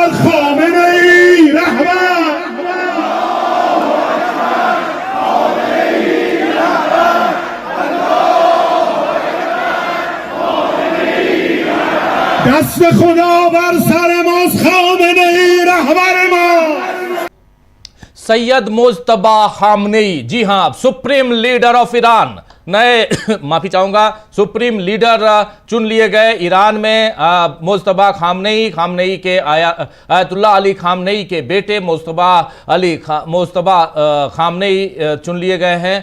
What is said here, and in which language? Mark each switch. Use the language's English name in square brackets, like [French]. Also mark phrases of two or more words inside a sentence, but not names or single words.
[Persian] خامنه‌ای رهبر. دست خدا بر سر ماست. خامنه‌ای رهبر ما. [Hindi] सैयद मुज्तबा खामनेई, जी हां, [English] Supreme Leader of Iran, [Hindi] नए माफी चाहूंगा, [English] Supreme Leader [Hindi] चुन लिए गए ईरान में। मुज्तबा खामनेई के आयतुल्लाह अली खामनेई के बेटे मुज्तबा खामनेई चुन लिए गए हैं।